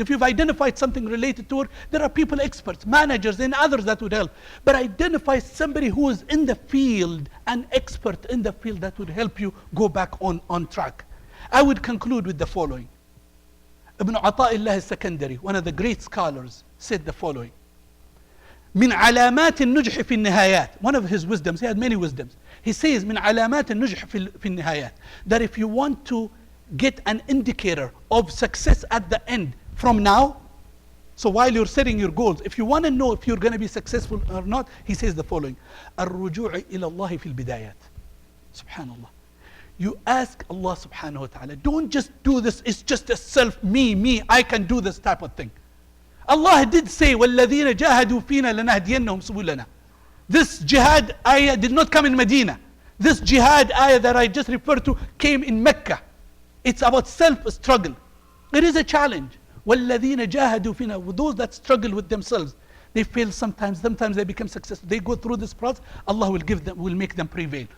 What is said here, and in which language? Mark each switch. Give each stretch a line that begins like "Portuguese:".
English: If you've identified something related to it, there are people experts, managers and others that would help. But identify somebody who is in the field, an expert in the field that would help you go back on track. I would conclude with the following. Ibn Ata'illah al-Sakandari, one of the great scholars, said the following.
Arabic: من علامات النجح في النهايات.
English: One of his wisdoms, he had many wisdoms. He says,
Arabic: من علامات النجح في النهايات.
English: That if you want to get an indicator of success at the end from now, so while you're setting your goals, if you want to know if you're going to be successful or not, he says the following.
Arabic: الرجوع إلى الله في البدايات.
English: Subhanallah. You ask Allah subhanahu wa ta'ala. Don't just do this, it's just a self, me, I can do this type of thing. Allah did say,
Arabic: وَالَّذِينَ جَاهَدُوا فِينَا لَنَهْدِيَنَّهُمْ سُبُلَنَا.
English: This jihad ayah did not come in Medina. This jihad ayah that I just referred to came in Mecca. It's about self-struggle. It is a challenge.
Arabic: وَالَّذِينَ جَاهَدُوا فِينَا.
English: With those that struggle with themselves, they fail sometimes they become successful. They go through this process, Allah will make them prevail.